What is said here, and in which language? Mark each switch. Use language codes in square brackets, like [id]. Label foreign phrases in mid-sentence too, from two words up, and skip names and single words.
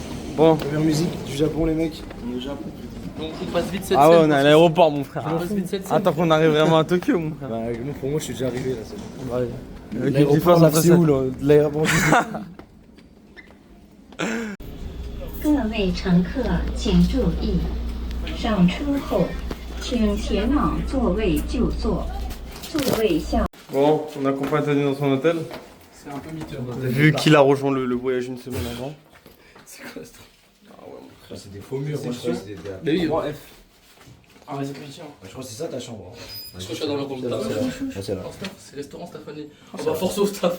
[fr] Bon. La meilleure musique du Japon, les mecs. On est au Japon. Donc on passe vite cette Ah ouais, scène. on est à l'aéroport, mon frère. On passe vite cette scène. Attends qu'on arrive vraiment à Tokyo, mon frère. Bah, non, pour moi, je suis déjà arrivé là. Ouais. L'aéroport, là, c'est où là? L'aéroport. [zh] 各位乘客请注意，上车后请前往座位就座，座位向。 [fr] Bon, on accompagne Tony dans son hôtel. C'est un peu miteux. Vu qu'il a rejoint le voyage une semaine avant. C'est quoi ce truc? C'est des faux murs, moi je crois que c'était des. Mais oui, F. ah réception. Je crois que c'est ça ta chambre. Je crois que je suis dans le rôle de C'est là. C'est restaurant Stéphanie. Oh bah force au Stéphane.